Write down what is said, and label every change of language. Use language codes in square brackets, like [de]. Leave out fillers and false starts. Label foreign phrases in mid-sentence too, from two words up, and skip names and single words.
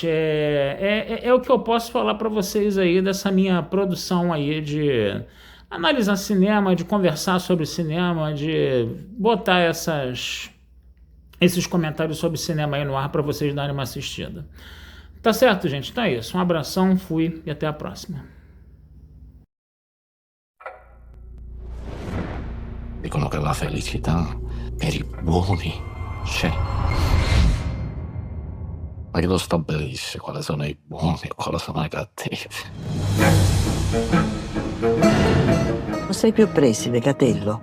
[pt] É o que eu posso falar para vocês aí dessa minha produção aí de analisar cinema, de conversar sobre cinema, de botar esses comentários sobre cinema aí no ar para vocês darem uma assistida. Tá certo, gente? Então é isso. Um abração, fui e até a próxima. [it] Dicono che la felicità per i buoni c'è. Ma chi lo stabilisce quali sono i buoni e quali sono i cattivi? Non sei più preside, Catello.